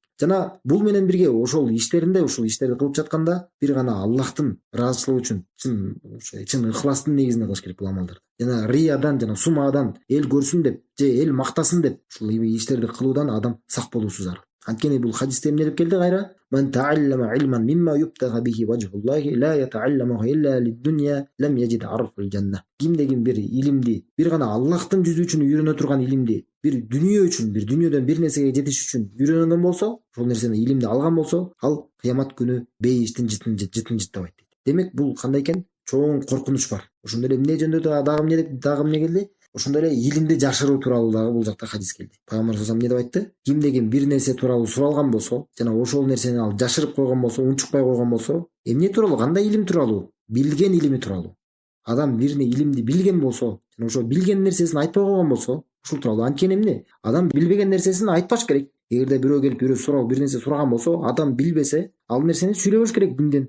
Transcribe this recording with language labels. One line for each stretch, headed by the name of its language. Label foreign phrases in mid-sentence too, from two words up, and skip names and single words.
Kyrgyz: Жана бул менен бирге ошол иштеринде, ошол иштерди кылып жатканда бир гана Аллахтын ыраазычылыгы үчүн чын ыхластын негизинде кылыш керек бул амалдарды. Жана риядан жана сумадан эл көрсүн деп же эл мактасын деп ушул иштерди кылуудан адам сак болуусу зарыл. Анткени бул хадисте эмне деп келди кайра?
Arabic: "من تعلم علما مما يبتغى به وجه الله لا يتعلمه إلا للدنيا لم يجد عرف الجنة".
Kyrgyz: Кимде ким бир илимди, бир гана Аллахтын жүзү үчүн үйрөнө турган илимди, бир дүнүйө үчүн, бир дүнүйөдөн бир нерсеге жетиш үчүн үйрөнгөн болсо, ошол нерсени илимди алган болсо, ал кыямат күнү бейиштин жытын жыттабайт дейт. Демек бул кандай экен? Чоң коркунуч бар. Ошондой эле эмне жөнүндө дагы эмне келди? Ошондой эле илимди жашыруу тууралуу дагы бул жакта хадис келди. Пайгамбар
Arabic: صلى الله عليه وسلم
Kyrgyz: эмне деп айтты? Кимде ким бир нерсе тууралуу суралган болсо, жана ошол нерсени ал жашырып койгон болсо, унчукпай койгон болсо, эмне тууралуу? Кандай илим тууралуу? Билген илими тууралуу. Адам бир илимди билген болсо, жана ошо билген нерсесин айтпай койгон болсо, ушул тууралуу. Анткени эмне? Адам билбеген нерсесин айтпаш керек. Эгерде бирөө келип бир нерсе сураган болсо, адам билбесе, ал нерсени сүйлөбөш керек динден.